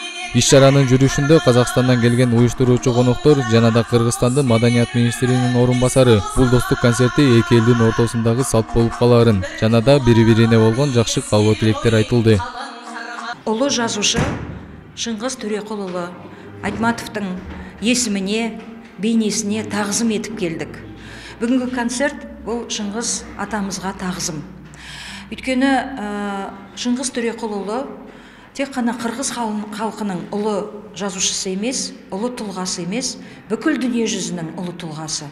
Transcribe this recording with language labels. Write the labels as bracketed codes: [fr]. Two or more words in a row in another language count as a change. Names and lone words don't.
[ky] Иш чаранын жүрүшүндө Казакстандан келген уюштуруучу коноктор жана да Кыргызстандын маданият министринин орун басары бул достук концерти эки элдин ортосундагы салт болуп калаарын жана да бири-бирине болгон жакшы каалоо тилектер айтылды. Улуу жазушы [kk] Шыңгыз Төреқұл уулу Айтматовдун есимине, бейнесине тағзым етіп келдік. Бүгінгі концерт бұл Шыңгыз атамызға тағзым. Өйткені Шыңгыз Төреқұл уулу тек қана қырғыз халқының ұлы жазушысы емес, ұлы тұлғасы емес, бүкіл дүние жүзінің ұлы тұлғасы.